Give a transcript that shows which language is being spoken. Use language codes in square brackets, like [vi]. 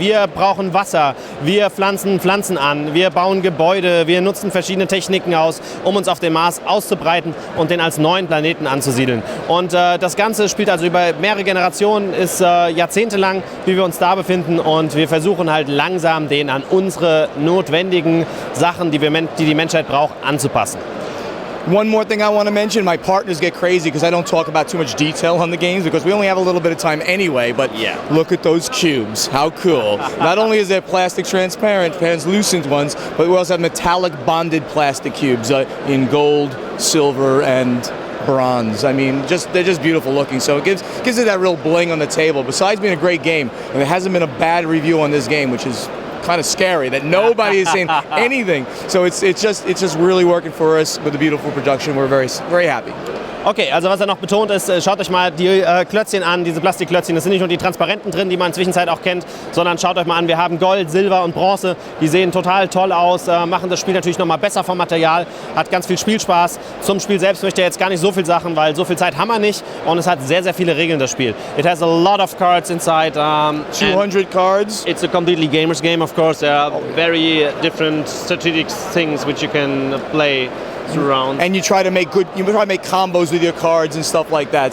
[de] Wir brauchen Wasser, wir pflanzen Pflanzen an, wir bauen Gebäude, wir nutzen verschiedene Techniken aus, um uns auf dem Mars auszubreiten und den als neuen Planeten anzusiedeln. Und das Ganze spielt also über mehrere Generationen, ist jahrzehntelang, wie wir uns da befinden, und wir versuchen halt langsam den an unsere notwendigen Sachen, die die Menschheit braucht, anzupassen. [en] One more thing I want to mention, my partners get crazy because I don't talk about too much detail on the games because we only have a little bit of time anyway, but look at those cubes, how cool. Not only is there plastic translucent ones, but we also have metallic bonded plastic cubes in gold, silver, and bronze. I mean, they're just beautiful looking, so it gives it that real bling on the table. Besides being a great game, and there hasn't been a bad review on this game, which is kind of scary that nobody is saying anything. So it's just really working for us with a beautiful production. We're very happy. [de] Okay, also was er noch betont ist, schaut euch mal die Klötzchen an, diese Plastikklötzchen. Das sind nicht nur die transparenten drin, die man inzwischen auch kennt, sondern schaut euch mal an, wir haben Gold, Silber und Bronze. Die sehen total toll aus, machen das Spiel natürlich nochmal besser vom Material, hat ganz viel Spielspaß. Zum Spiel selbst möchte ich jetzt gar nicht so viel Sachen, weil so viel Zeit haben wir nicht und es hat sehr, sehr viele Regeln, das Spiel. [en] It has a lot of cards inside. 200 cards. It's a completely gamer's game, of course. There are very different strategic things which you can play. Around. And you try to make combos with your cards and stuff like that.